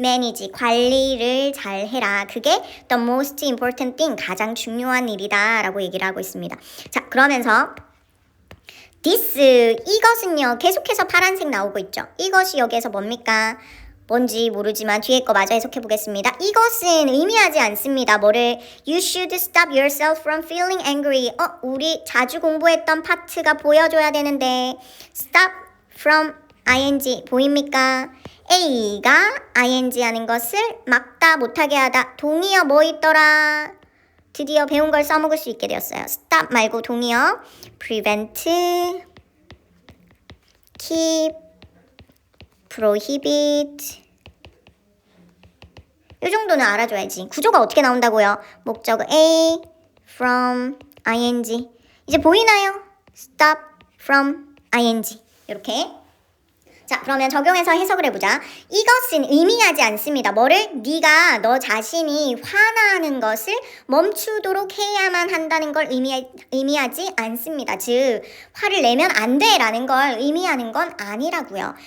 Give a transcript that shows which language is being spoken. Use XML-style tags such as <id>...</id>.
<ko>manage, 관리를 잘 해라. 그게</ko> <en>the most important thing,</en> <ko>가장 중요한 일이다 라고 얘기를 하고 있습니다. 자, 그러면서 this, 이것은요 계속해서 파란색 나오고 있죠. 이것이 여기에서 뭡니까? 뭔지 모르지만 뒤에 거 마저 해석해 보겠습니다. 이것은 의미하지 않습니다. 뭐를?</ko> <en>You should stop yourself from feeling angry.</en> <ko>우리 자주 공부했던 파트가 보여줘야 되는데</ko> <en>stop from ing</en> <ko>보입니까? A가 ing 하는 것을 막다, 못하게 하다. 동의어 뭐 있더라? 드디어 배운 걸 써먹을 수 있게 되었어요. stop 말고 동의어 prevent, keep, prohibit. 이 정도는 알아줘야지. 구조가 어떻게 나온다고요? 목적 A, from, ing. 이제 보이나요? stop, from, ing. 이렇게. 자, 그러면 적용해서 해석을 해보자. 이것은 의미하지 않습니다. 뭐를? 네가 너 자신이 화나는 것을 멈추도록 해야만 한다는 걸 의미하지 않습니다. 즉, 화를 내면 안 돼 라는 걸 의미하는 건 아니라고요.</ko>